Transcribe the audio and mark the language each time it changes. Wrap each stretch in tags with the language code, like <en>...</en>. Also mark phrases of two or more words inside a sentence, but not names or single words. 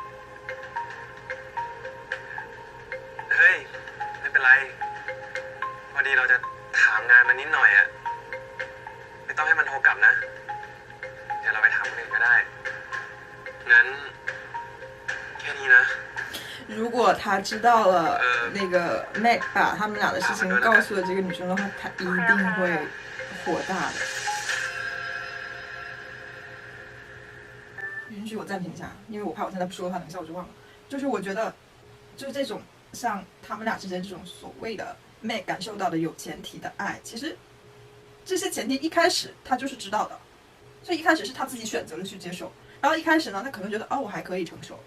<th>เฮ้ย ไม่เป็นไร พอดีเราจะถามงานมันนิดหน่อยอะไม่ต้องให้มันโทรกลับนะ เดี๋ยวเราไปถามคนอื่นก็ได้ งั้น แค่นี้นะ</th> <zh>如果他知道了那个 Mac 把他们俩的事情告诉了这个女生的话，他一定会火大的。允许我暂停一下，因为我怕我现在不说的话，等一下我就忘了。就是我觉得，就是这种像他们俩之间这种所谓的 Mac 感受到的有前提的爱，其实这些前提一开始他就是知道的，所以一开始是他自己选择了去接受，然后一开始呢，他可能觉得哦我还可以承受。</zh>